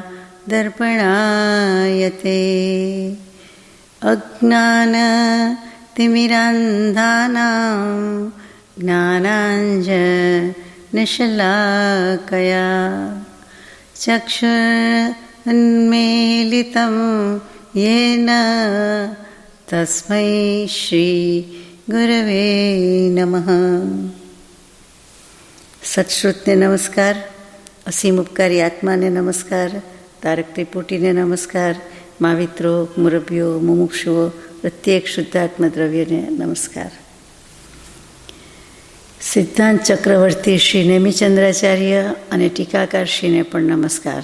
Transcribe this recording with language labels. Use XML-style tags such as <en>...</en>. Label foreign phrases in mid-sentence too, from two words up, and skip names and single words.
<sa>दर्पणायते अज्ञानतिमिरान्धानां ज्ञानाञ्जनशलाकया चक्षुरुन्मीलितं येन तस्मै श्री गुरवे नमः.</sa> <gu>સત્શ્રુતને નમસ્કાર, અસીમ ઉપકારી આત્માને નમસ્કાર, તારક ત્રિપુટીને નમસ્કાર, મહાવિત્રો, મુરબ્બીઓ, મુમુક્ષુઓ, પ્રત્યેક શુદ્ધાત્મ દ્રવ્યને નમસ્કાર. સિદ્ધાંત ચક્રવર્તી શ્રી નેમિચંદ્રાચાર્ય અને ટીકાકારશ્રીને પણ નમસ્કાર.</gu>